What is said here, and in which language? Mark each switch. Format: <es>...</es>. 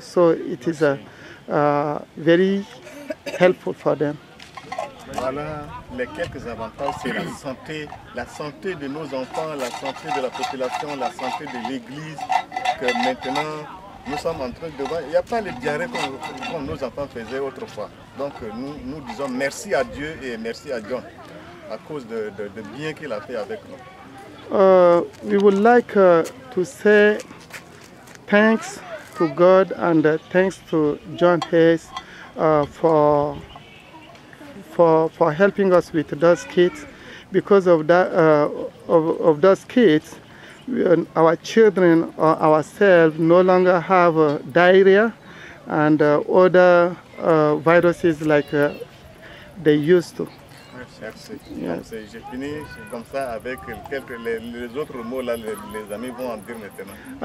<en>So it is very helpful for them.</en> <fr>Voilà les quelques avantages, c'est la santé de nos enfants, la santé de la population, la santé de l'Église, que maintenant nous sommes en train de voir. Il n'y a pas les diarrhées comme nos enfants faisaient autrefois. Donc nous disons merci à Dieu et merci à John à cause de bien qu'il a fait avec nous.</fr> <en>We would like to say thanks to God and thanks to John Hayes for helping us with those kids. Because of that, of those kids, our children or ourselves no longer have diarrhea and other viruses like they used to.</en> <fr>Merci.</fr> <en>Yes.</en> <fr>J'ai fini comme ça avec les autres mots là, les amis vont en dire maintenant.</fr>